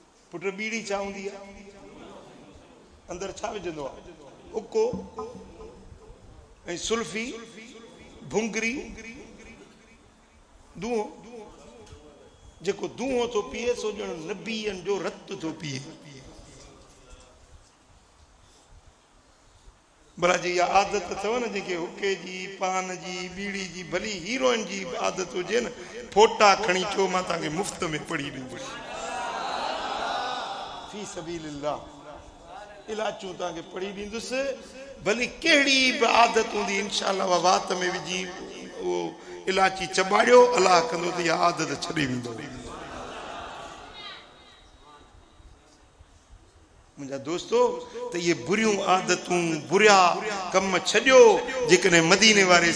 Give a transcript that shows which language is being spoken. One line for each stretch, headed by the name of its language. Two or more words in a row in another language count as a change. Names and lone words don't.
Sindhi: पुट बीड़ी छा हूंदी आहे अंदरि छा विझंदो आहे उको ऐं सुल्फी भुंगरी दूहो जेको दूहो थो पीए सो ॼण नबीअनि जो रत थो पीए भला जी इहा आदत अथव न जेके हुके जी पान जी बीड़ी जी भली हीरोइन जी आदत हुजे न फोटा खणी चो मां तव्हांखे मुफ़्त में पढ़ी ॾींदुसि
Arabic: في سبيل الله
Sindhi: इलाचूं तव्हांखे पढ़ी ॾींदुसि भली कहिड़ी बि आदत हूंदी
Arabic: إن شاء الله
Sindhi: वात में विझी उहो इलाची चॿाड़ियो अलाह कंदो त इहा आदत छॾे वेंदो मुंहिंजा दोस्तो त इहे बुरियूं आदतूं बुरिया कम छॾियो जेकॾहिं मदीने वारे